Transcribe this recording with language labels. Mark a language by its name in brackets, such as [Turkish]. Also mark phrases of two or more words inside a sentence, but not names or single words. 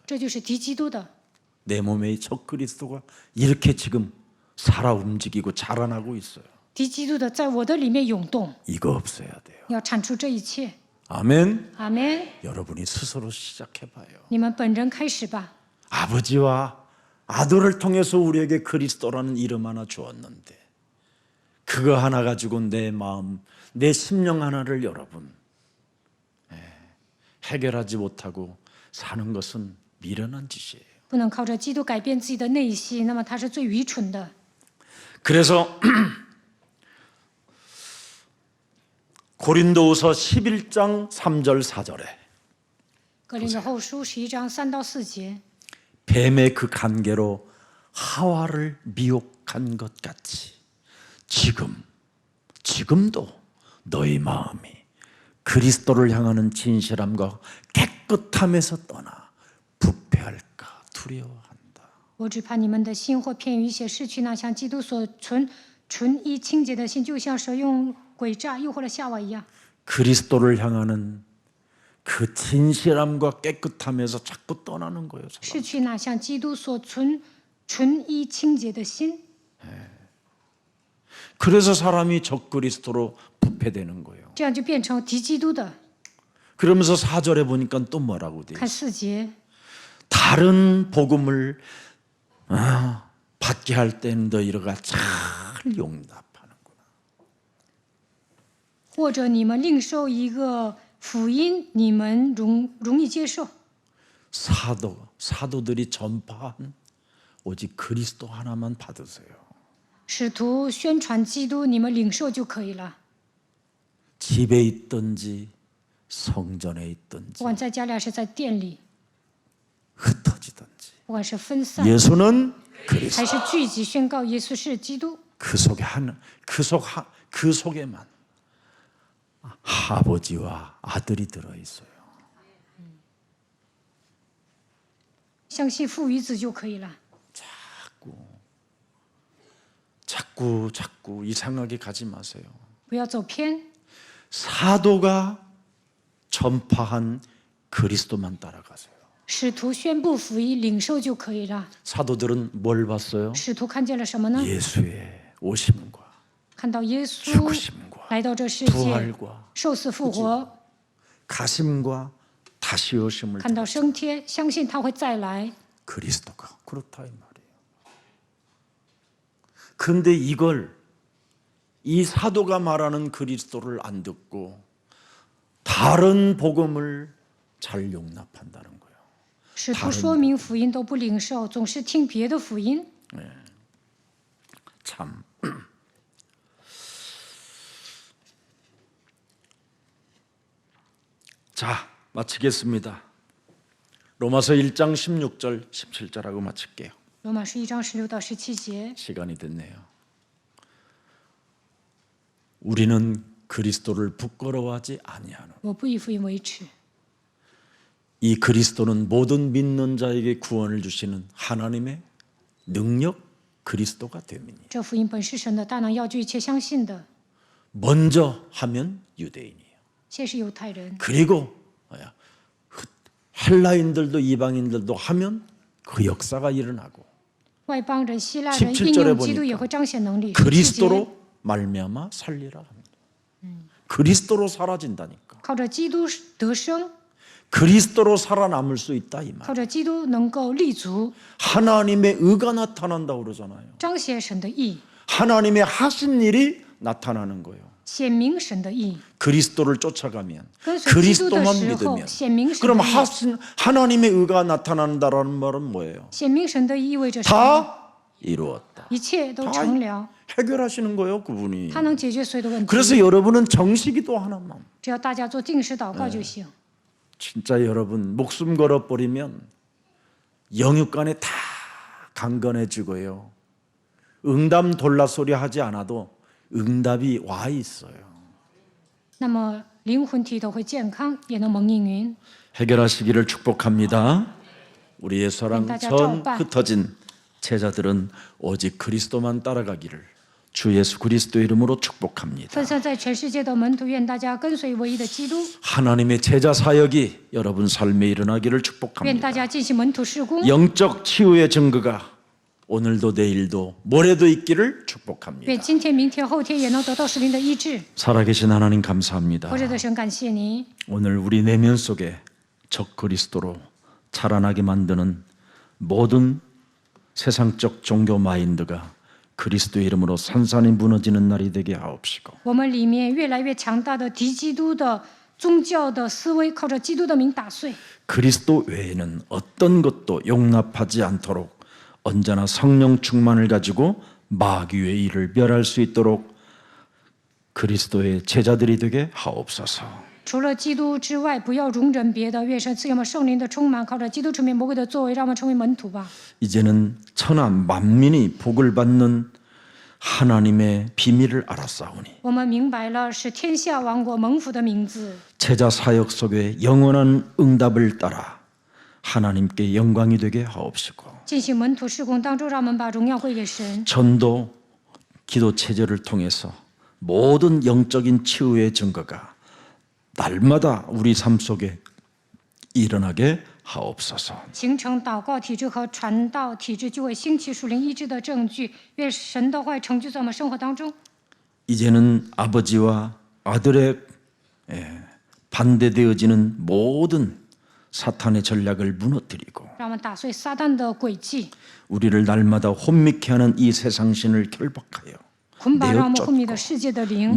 [Chinese] 这就是敌基督的。 [Korean] 내 몸에 이 적그리스도가 이렇게 지금 살아 움직이고 자라나고 있어요. [Chinese] 敌基督的在我的里面涌动， [Korean] 이거 없어야 돼요. [Chinese] 要铲除这一切。 [Korean] 아멘. [Chinese] 阿门。 [Korean] 여러분이 스스로 시작해봐요. [Chinese] 你们本人开始吧。 [Korean] 아버지와 아들을 통해서 우리에게 그리스도라는 이름 하나 주었는데 그거 하나 가지고 내 마음, 내 심령 하나를 여러분 해결하지 못하고 사는 것은 미련한 짓이에요. [Chinese] 不能靠着基督改变自己的内心，那么他是最愚蠢的。 [Korean] 그래서 고린도후서 11장 3절 4절에 [Chinese] 格林的后书11章3到4节， [Korean] 뱀의 그 간계로 하와를 미혹한 것 같이 지금도 너희 마음이 그리스도를 향하는 진실함과 깨끗함에서 떠나 부패할까 두려워한다. [Chinese] 我只怕你们的心或偏于一些失去那像基督所存纯一清洁的心，就像蛇用诡诈诱惑了夏娃一样。 [Korean] 그리스도를 향하는 그 진실함과 깨끗함에서 자꾸 떠나는 거예요. 사람. [Chinese] 失去那像基督所存纯一清洁的心， [Korean] 그래서 사람이 적그리스도로 부패되는 거예요. [Chinese] 这样就变成敌基督的。 [Korean] 그러면서 4절에 보니까 또 뭐라고 돼? [Chinese] 看4节， [Korean] 다른 복음을 받게 할 때는 너희가 잘 용납하는구나. [Chinese] 或者你们另受一个福音，你们容易接受。 [Korean] 사도들이 전파한 오직 그리스도 하나만 받으세요. [Chinese] 使徒宣传基督，你们领受就可以了。 [Korean] 집에 있든지 성전에 [Chinese] 不 [Korean] 있든지 [Chinese] 管在家里还是在店里， [Korean] 흩어지든지 [Chinese] 不管是分散 [Korean] 예수는 그리스도. [Chinese] 还是聚集宣告耶稣是基督， [Korean] 그 속에만 아버지와 아들이 들어 있어요. [Chinese] 相信父与子就可以了。 [Korean] 자꾸 이상하게 가지 마세요. [Chinese] 不要走偏， [Korean] 사도가 전파한 그리스도만 따라가세요. [Chinese] 使徒宣布福音，领受就可以了。 [Korean] 사도들은 뭘 봤어요? [Chinese] 使徒看见了什么呢？ [Korean] 예수의 오심과 [Chinese] 看到耶稣 [Korean] 죽으심과 [Chinese] 来到这世界， [Korean] 부활과 [Chinese] 受死复活， [Korean] 가심과 다시 오심을 [Chinese] 看到升天，相信他会再来。 [Korean] 그리스도가 그렇다 이 말이에요. 근데 이 사도가 말하는 그리스도를 안 듣고 다른 복음을 잘 용납한다는 거예요. [Chinese] 使徒说明福音都不领受，总是听别的福音。 [Korean] 참. 자, 마치겠습니다. 로마서 1장 16절 17절하고 마칠게요. [Chinese] 罗马书1章16到17节， [Korean] 시간이 됐네요. 우리는 그리스도를 부끄러워하지 아니하는 [Chinese] 我不以福音为耻。 [Korean] 이 그리스도는 모든 믿는 자에게 구원을 주시는 하나님의 능력 그리스도가 됨이니 [Chinese] 这福音本是神的大能，要救一切相信的。 [Korean] 먼저 하면 유대인이에요. [Chinese] 先是犹太人， [Korean] 그리고 헬라인들도 이방인들도 하면 그 역사가 일어나고 [Chinese] 外邦人、希腊人 [Korean] 17 [Chinese] 应 [Korean] 절에 [Chinese] 用基督也 [Korean] 보니까 [Chinese] 会彰显能力。17节 [Korean] 그리스도로 말미암아 살리라 합니다. 그리스도로 사라진다니까. [Chinese] 靠着基督得生， [Korean] 그리스도로 살아남을 수 있다 이 말. [Chinese] 靠着基督能够立足， [Korean] 하나님의 의가 나타난다고 그러잖아요. [Chinese] 彰显神的义， [Korean] 하나님의 하신 일이 나타나는 거예요. [Chinese] 显明神的义。 [Korean] 그리스도를 쫓아가면 [Chinese] 跟随基督的 [Korean] 그리스도만 [Chinese] 时候， [Korean] 믿으면 [Chinese] 显明神 [Korean] 그럼 [Chinese] 的义。 [Korean] 하나님의 의가 나타난다라는 말은 뭐예요? [Chinese] 显明神的义意味着什么？ [Korean] 다 이루었다. [Chinese] 一切都 [Korean] 다 [Chinese] 成了， [Korean] 해결하시는 거예요, 그분이. [Chinese] 他能解决所有的问题。 [Korean] 그래서 여러분은 정식기도 하나만. [Chinese] 只要大家做定时祷告就行。 [Korean] 진짜 여러분 목숨 걸어버리면 영육간에 다 강건해지고요. 응답 돌라 소리 하지 않아도 응답이 와 있어요. [Chinese] 那么灵魂体都会健康，也能蒙应允。 [Korean] 해결하시기를 축복합니다. 우리의 사랑 전 흩어진 제자들은 오직 그리스도만 따라가기를 주 예수 그리스도의 이름으로 축복합니다. [Chinese] 分散在全世界的门徒，愿大家跟随唯一的基督， [Korean] 하나님의 제자 사역이 여러분 삶에 일어나기를 [Chinese] 愿 [Korean] 축복합니다. [Chinese] 大家进行门徒事工， [Korean] 영적 치유의 증거가 오늘도 내일도 모레도 있기를 [Chinese] 愿 [Korean] 축복합니다. [Chinese] 今天、明天、后天也能得到圣灵的医治。 [Korean] 살아계신 하나님 감사합니다. [Chinese] 活着的神，感谢你， [Korean] 오늘 우리 내면 속에 적 그리스도로 자라나게 만드는 모든 세상적 종교 마인드가 그리스도의 이름으로 산산이 무너지는 날이 되게 하옵시고 [Chinese] 我们里面越来越强大的敌基督的宗教的思维，靠着基督的名打碎。 [Korean] 그리스도 외에는 어떤 것도 용납하지 않도록 언제나 성령 충만을 가지고 마귀의 일을 멸할 수 있도록 그리스도의 제자들이 되게 하옵소서. [Chinese] 除了基督之外，不要容忍别的。愿神赐给我们圣灵的充满，靠着基督成为魔鬼的作为，让我们成为门徒吧。 [Korean] 이제는 천하 만민이 복을 받는 하나님의 비밀을 알았사오니 [Chinese] 我们明白了，是天下王国蒙福的名字。 [Korean] 제자 사역 속에 영원한 응답을 따라 하나님께 영광이 되게 하옵시고 [Chinese] 进行门徒事工当中，让我们把荣耀归给神。 [Korean] 전도 기도 체제를 통해서 모든 영적인 치유의 증거가 날마다 우리 삶 속에 일어나게 하옵소서. [Chinese] 形成祷告体制和传道体制，就会兴起属灵医治的证据。愿神的话语成就在我们生活当中。 [Korean] 이제는 아버지와 아들의 반대되어지는 모든 사탄의 전략을 무너뜨리고 [Chinese] 让我们打碎撒旦的诡计， [Korean] 우리를 날마다 혼미케 하는 이 세상신을 결박하여 [Chinese] 捆绑让我们昏迷的世界的灵，